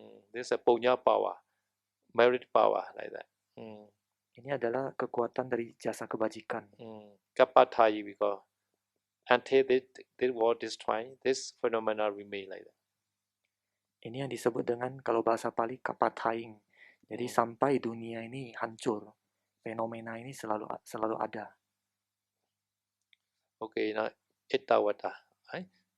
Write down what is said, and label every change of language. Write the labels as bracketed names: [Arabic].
[English] This is a punya power, merit power like that. [Indonesian] Ini adalah kekuatan dari jasa kebajikan. [English] Kapatai because until this war destroyed, this phenomena remain like that. [Indonesian] Ini yang disebut dengan kalau bahasa Pali kapataing. Jadi sampai dunia ini hancur, fenomena ini selalu ada. [English] Okay, now Ettawata, right?